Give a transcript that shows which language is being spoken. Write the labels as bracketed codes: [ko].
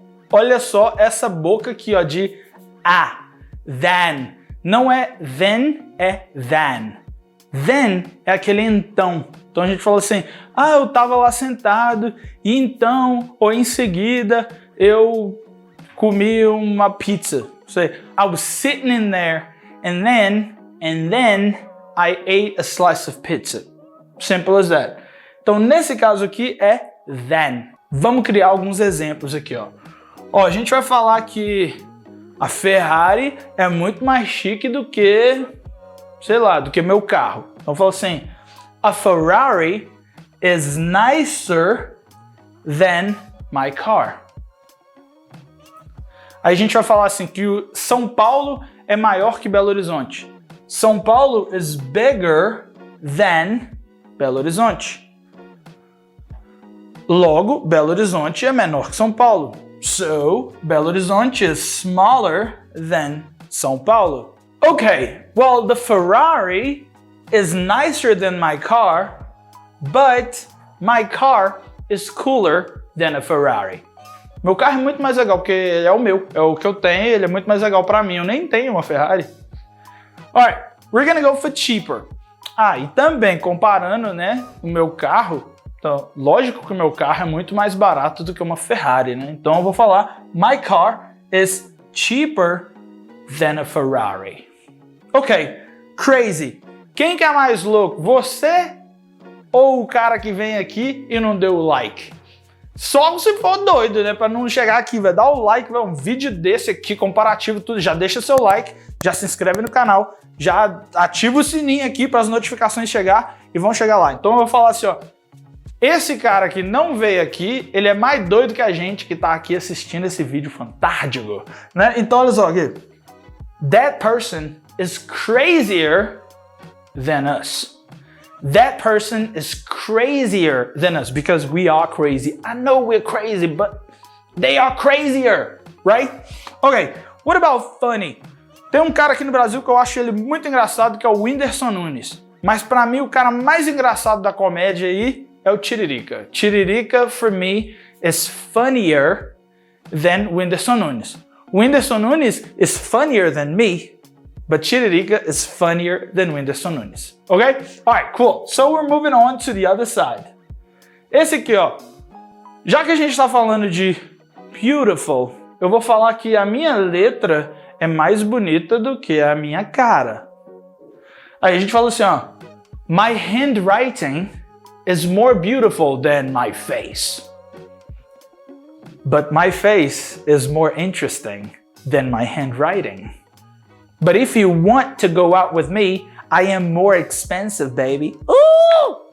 [pt] Olha só essa boca aqui, ó, de a. Than. Não é then, é than. Then é aquele então. Então a gente fala assim, eu tava lá sentado e então, ou em seguida, eu comi uma pizza. [en] Say, I was sitting in there and then I ate a slice of pizza. Simple as that. [pt] Então nesse caso aqui é then. Vamos criar alguns exemplos aqui, ó. Ó, a gente vai falar que a Ferrari é muito mais chique do que, sei lá, do que meu carro. Então fala assim, [en] a Ferrari is nicer than my car. [pt] Aí a gente vai falar assim que o São Paulo é maior que Belo Horizonte. [en] São Paulo is bigger than Belo Horizonte. [pt] Logo, Belo Horizonte é menor que São Paulo. [en] So, Belo Horizonte is smaller than São Paulo. Okay, well, the Ferrari is nicer than my car, but my car is cooler than a Ferrari. [pt] Meu carro é muito mais legal, porque ele é o meu, é o que eu tenho, ele é muito mais legal para mim. Eu nem tenho uma Ferrari. [en] Alright, we're gonna go for cheaper. [pt] E também comparando, né, o meu carro. Então, lógico que o meu carro é muito mais barato do que uma Ferrari, né? Então eu vou falar, [en] my car is cheaper than a Ferrari. [pt] Ok, crazy. Quem que é mais louco? Você ou o cara que vem aqui e não deu o like? Só se for doido, né? Pra não chegar aqui, vai dar o like, vai um vídeo desse aqui, comparativo, tudo. Já deixa seu like, já se inscreve no canal, já ativa o sininho aqui para as notificações chegar e vão chegar lá. Então eu vou falar assim, ó. Esse cara que não veio aqui, ele é mais doido que a gente que tá aqui assistindo esse vídeo fantástico, né? Então olha só aqui. [en] That person is crazier than us. That person is crazier than us because we are crazy. I know we're crazy, but they are crazier, right? Okay, what about funny? [pt] Tem um cara aqui no Brasil que eu acho ele muito engraçado, que é o Whindersson Nunes. Mas pra mim, o cara mais engraçado da comédia aí é o Tiririca. [en] Tiririca, for me, is funnier than Whindersson Nunes. Whindersson Nunes is funnier than me, but Tiririca is funnier than Whindersson Nunes. Okay? Alright, cool. So we're moving on to the other side. [pt] Esse aqui, ó. Já que a gente tá falando de beautiful, eu vou falar que a minha letra é mais bonita do que a minha cara. Aí a gente fala assim, ó. [en] My handwriting is more beautiful than my face. But my face is more interesting than my handwriting. But if you want to go out with me, I am more expensive, baby. Ooh!